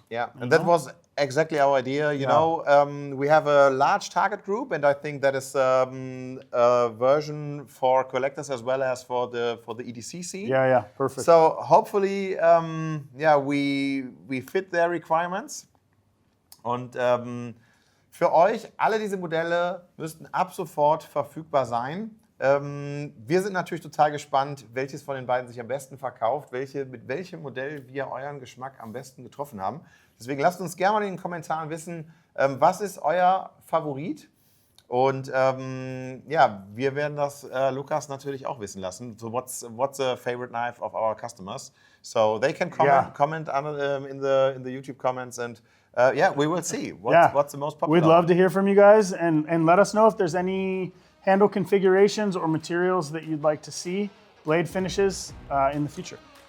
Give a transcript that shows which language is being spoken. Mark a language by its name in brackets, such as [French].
[English] Yeah, and that was exactly our idea. You know, we have a large target group, and I think that is a version for collectors as well as for the EDC scene. Yeah, perfect. So hopefully, we fit their requirements. [German] Und für euch, alle diese Modelle müssten ab sofort verfügbar sein. Wir sind natürlich total gespannt, welches von den beiden sich am besten verkauft, mit welchem Modell wir euren Geschmack am besten getroffen haben. Deswegen lasst uns gerne mal in den Kommentaren wissen, was ist euer Favorit? Und ja, wir werden das Lukas natürlich auch wissen lassen. [English] So what's the favorite knife of our customers? So they can comment in the YouTube comments, and yeah, we will see what's the most popular. We'd love to hear from you guys, and let us know if there's any handle configurations or materials that you'd like to see, blade finishes in the future.